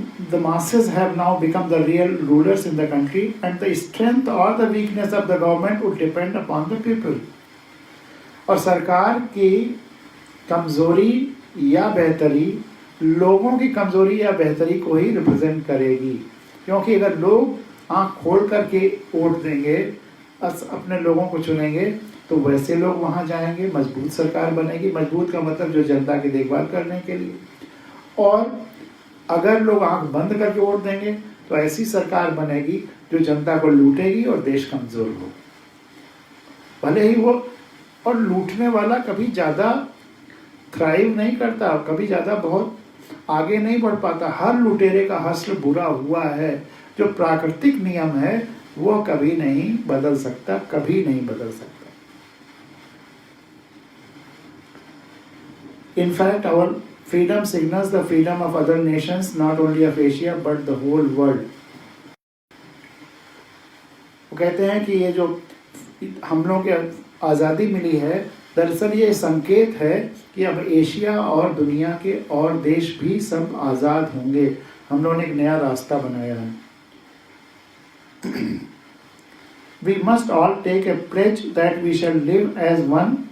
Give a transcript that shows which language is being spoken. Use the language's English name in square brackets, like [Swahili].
[English] The masses have now become the real rulers in the country and the strength or the weakness of the government would depend upon the people. [Hindi] और सरकार की कमज़ोरी या बेहतरी लोगों की कमज़ोरी या बेहतरी को ही रिप्रेजेंट करेगी. क्योंकि अगर लोग आँख खोल करके वोट देंगे अपने लोगों को चुनेंगे तो वैसे लोग वहाँ जाएंगे, मजबूत सरकार बनेगी। मजबूत का मतलब जो जनता की देखभाल करने के लिए। और अगर लोग आंख बंद करके वोट देंगे तो ऐसी सरकार बनेगी जो जनता को लूटेगी और देश कमजोर हो। भले ही वो, और लूटने वाला कभी ज़्यादा थ्राइव नहीं करता, कभी ज़्यादा बहुत आगे नहीं बढ़ पाता। हर लुटेरे का हश्र बुरा हुआ है। जो प्राकृतिक नियम है वो कभी नहीं बदल सकता, कभी नहीं बदल सकता। [English] In fact, our freedom signals the freedom of other nations, not only of Asia but the whole world. [Hindi] वो कहते हैं कि ये जो हम लोगों के आज़ादी मिली है, दरअसल ये संकेत है कि अब एशिया और दुनिया के और देश भी सब आज़ाद होंगे। हम लोगों ने एक नया रास्ता बनाया है। [English] We must all take a pledge that we shall live as one.